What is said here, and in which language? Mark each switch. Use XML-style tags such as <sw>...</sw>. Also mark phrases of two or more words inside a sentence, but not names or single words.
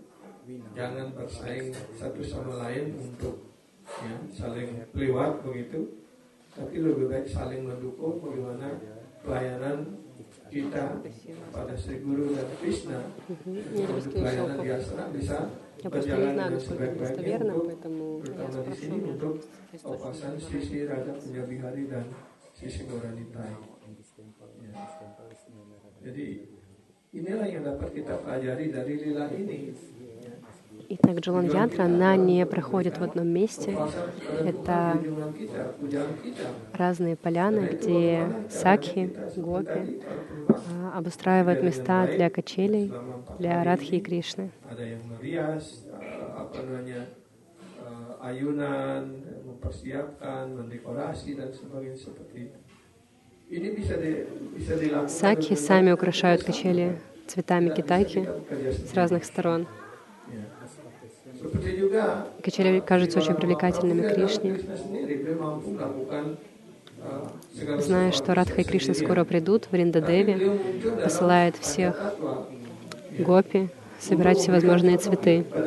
<id>Jangan bersaing satu sama lain untuk ya, saling lewat begitu, tapi lebih baik saling mendukung bagaimana pelayanan kita pada Sri Guru dan Krishna untuk pelayanan di asrama bisa</id> <ru>Я просто не</ru> <id>berjalan</id> <ru>знаю,</ru> <id>dengan</id> <ru>насколько это</ru> <id>sebaik-baiknya</id> <ru>достоверно,</ru> <id>untuk</id> <ru>поэтому я</ru> <id>terutama di</id> <ru>спрошу</ru> <id>sini</id> <ru>меня.</ru> <id>untuk opasan Sisi Radha Punyabihari dan Sisi Gauranitai. Ya. Jadi inilah yang dapat kita pelajari dari lila ini.</id> <ru>Итак, Джалан Ятра, она не проходит в одном месте. Это разные поляны, где сакхи, гопи обустраивают места для качелей, для Радхи и Кришны.</ru> <id>Ada yang merias, ayunan, mempersiapkan, mendekorasi dan sebagainya seperti itu. Ini bisa dilakukan.</id> <ru>Сакхи сами украшают качели цветами китайки с разных сторон. Качели кажутся очень привлекательными Кришне. Зная, что Радха и Кришна скоро придут в Риндадеви, посылает всех гопи собирать всевозможные цветы.</ru>